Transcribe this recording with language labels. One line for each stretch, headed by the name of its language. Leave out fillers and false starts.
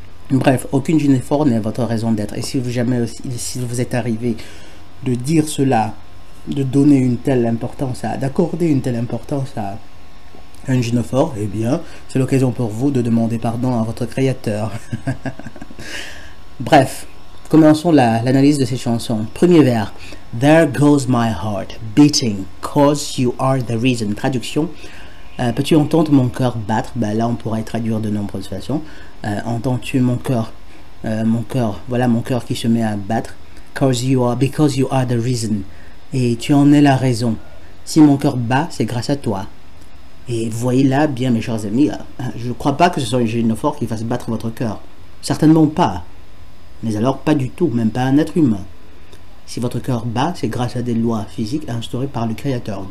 French: Bref, aucune gynophore n'est votre raison d'être. Et si vous êtes arrivé de dire cela, de donner une telle importance d'accorder une telle importance à un gynophore, eh bien, c'est l'occasion pour vous de demander pardon à votre créateur. Bref, commençons l'analyse de ces chansons. Premier vers.
English: There goes my heart beating, cause you are the reason.
French: Traduction. Peux-tu entendre mon cœur battre? Là, on pourrait traduire de nombreuses façons. Entends-tu mon cœur? Voilà mon cœur qui se met à battre.
English: Because you are the reason.
French: Et tu en es la raison. Si mon cœur bat, c'est grâce à toi. Et voyez là, bien mes chers amis, je ne crois pas que ce soit un gynophore qui fasse battre votre cœur. Certainement pas. Mais alors pas du tout, même pas un être humain. Si votre cœur bat, c'est grâce à des lois physiques instaurées par le Créateur.